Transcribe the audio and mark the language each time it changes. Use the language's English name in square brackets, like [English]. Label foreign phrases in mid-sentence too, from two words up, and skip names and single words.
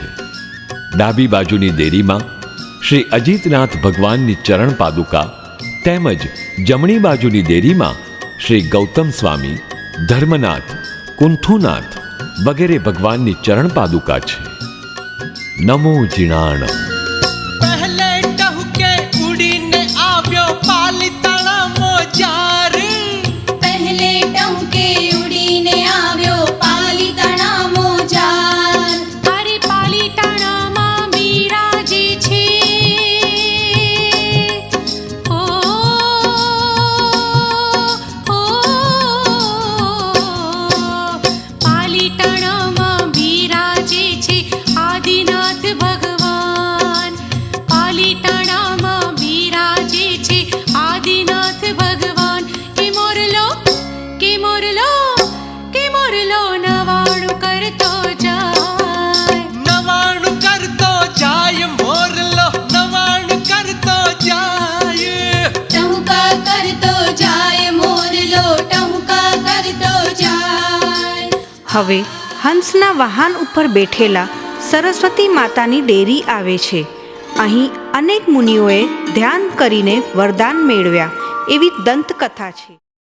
[Gujarati] ડાબી બાજુની દેરીમાં શ્રી અજીતનાથ ભગવાનની ચરણ પાદુકા તેમજ જમણી બાજુની દેરીમાં શ્રી ગૌતમ સ્વામી, ધર્મનાથ, કુંથુનાથ વગેરે ભગવાનની ચરણ પાદુકા છે। [Prakrit languages] नमो जिणाणं। [Gujarati] પહેલે ટહુકે ઉડીને આવ્યો પાલિતાણા મોજાર। પહેલે ટહુકે ઉડીને આવ્યો પાલિતાણા મોજાર। અરે પાલિતાણામાં બિરાજે છે ઓ પાલિતાણામાં બિરાજે છે આદિનાથ ભગવાન। પાલિતાણામાં બિરાજે છે આદિનાથ ભગવાન। કે મોરલો કે મોરલો કે મોરલો નવાણું કરતો જાય। નવાણુ કરતો જાય મોરલો, નવાણુ કરતો જાય। ટહુકા કરતો જાય મોરલો, ટહુકા કરતો જાય। હવે હંસના વાહન ઉપર બેઠેલા સરસ્વતી માતાની ડેરી આવે છે। અહીં અનેક મુનિઓએ ધ્યાન કરીને વરદાન મેળવ્યા એવી દંતકથા છે।